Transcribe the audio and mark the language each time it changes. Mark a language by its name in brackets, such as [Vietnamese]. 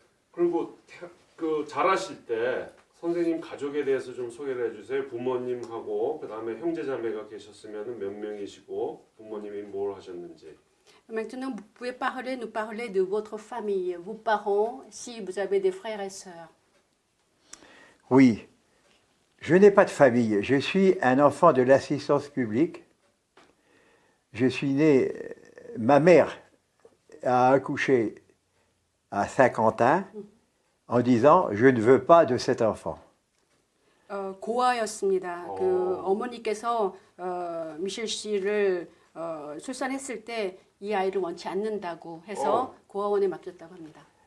[Korean] 그리고 그 자라실 때 선생님 가족에 대해서 좀 소개를 해주세요. 부모님하고 그 다음에 형제자매가 계셨으면 몇 명이시고 부모님이 뭘 하셨는지. [French] Maintenant, vous pouvez nous parler de votre famille, vos parents, si vous avez des frères et sœurs. Oui, je n'ai pas de famille. Je suis un enfant de l'assistance publique. Je suis né, ma mère a accouché à Saint-Quentin en disant « je ne veux pas de cet enfant ». [Korean] 고아였습니다. 그 어머니께서 미셸 씨를 출산했을 때 이 아이를 원치 않는다고 해서 고아원에 맡겼다고 합니다.